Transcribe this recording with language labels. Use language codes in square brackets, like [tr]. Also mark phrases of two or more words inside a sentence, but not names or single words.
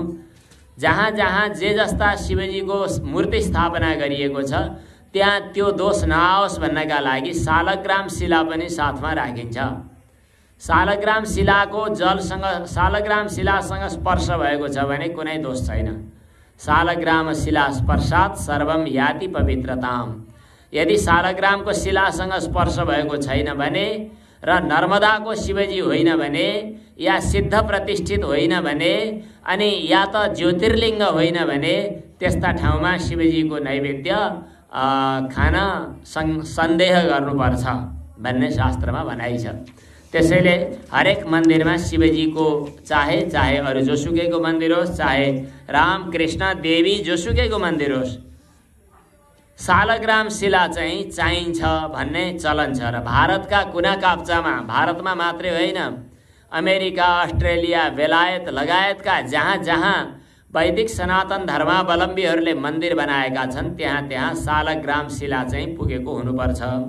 [ne] जहाँ जहाँ जे जस्ता शिवजीको मूर्ति स्थापना गरिएको छ त्यहाँ त्यो दोष नआओस् भन्नका लागि सालग्राम शिला पनि साथमा राखिन्छ। सालग्राम शिलाको जलसँग, सालग्राम शिलासँग स्पर्श भएको छ भने कुनै दोष छैन। [sa] सालग्राम शिला स्पर्शात् सर्वम याति पवित्रताम। [ne] यदि सालग्रामको शिलासँग स्पर्श भएको छैन भने र नर्मदाको शिवजी होइन भने, या सिद्ध प्रतिष्ठित होइन भने, अनि या त ज्योतिर्लिङ्ग होइन भने त्यस्ता ठाउँमा शिवजीको नैवेद्य खान सन्देह गर्नुपर्छ भन्ने शास्त्रमा भनाइ छ। त्यसैले हरेक मन्दिरमा शिवजीको चाहे अरू जोसुकैको मन्दिर होस्, चाहे राम कृष्ण देवी जोसुकैको मन्दिर होस्, सालग्राम शिला चाहिँ चाहिन्छ भन्ने चलन छ। र भारतका कुना काप्चामा, भारतमा मात्रै होइन, अमेरिका, अस्ट्रेलिया, बेलायत लगायतका जहाँ जहाँ वैदिक सनातन धर्मावलम्बीहरूले मन्दिर बनाएका छन् त्यहाँ सालग्राम शिला चाहिँ पुगेको हुनुपर्छ।